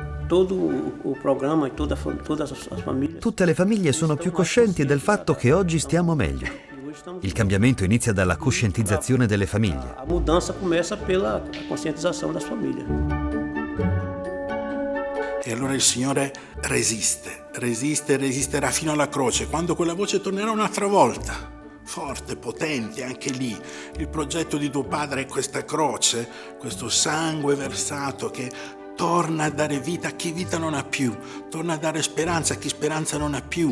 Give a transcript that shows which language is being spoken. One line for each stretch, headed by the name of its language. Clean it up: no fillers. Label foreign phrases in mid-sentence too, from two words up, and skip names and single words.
Portuguese: todo o programa e todas as famílias.
Italian: Tutte le famiglie sono più coscienti del fatto che oggi stiamo meglio. Il cambiamento inizia dalla coscientizzazione delle famiglie.
Portuguese: A mudança começa pela conscientização das famílias.
Italian: E allora il Signore resiste, resiste e resisterà fino alla croce, quando quella voce tornerà un'altra volta. Forte, potente, anche lì. Il progetto di tuo Padre è questa croce, questo sangue versato che torna a dare vita a chi vita non ha più, torna a dare speranza a chi speranza non ha più.